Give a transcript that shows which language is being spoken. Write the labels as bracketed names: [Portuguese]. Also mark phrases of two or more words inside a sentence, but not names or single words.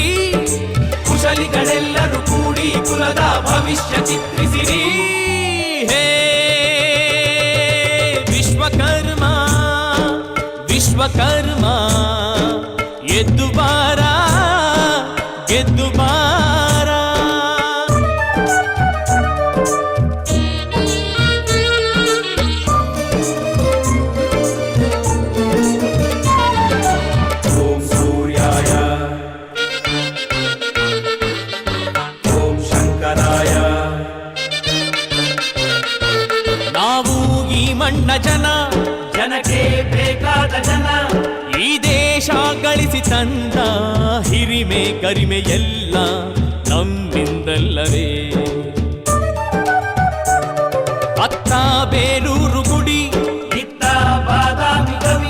[Kannada] ಕುಶಲಿಗಳೆಲ್ಲರೂ ಕೂಡಿ ಕುಲದ ಭವಿಷ್ಯ ಚಿತ್ರಿಸಿರಿ. ಹೇ ವಿಶ್ವಕರ್ಮ ವಿಶ್ವಕರ್ಮ, ಎದ್ದು ಬಾರ ಗೆದ್ದು ಬಾರ. [Sanskrit] ಓಂ ಸೂರ್ಯಾಯ ಓಂ ಶಂಕರಾಯ. [Kannada] ನಾವು ಈ ಮಣ್ಣ ಜನ, ಜನಕ್ಕೆ ಬೇಕಾದ ಜನ. ಈ ದೇಶ ಗಳಿಸಿ ತಂದ ಹಿರಿಮೆ ಗರಿಮೆ ಎಲ್ಲ ನಮ್ಮಿಂದಲ್ಲವೇ. ಅತ್ತ ಬೇಲೂರು ಗುಡಿ, ಇತ್ತ ಬಾದಾಮಿ ಕವಿ.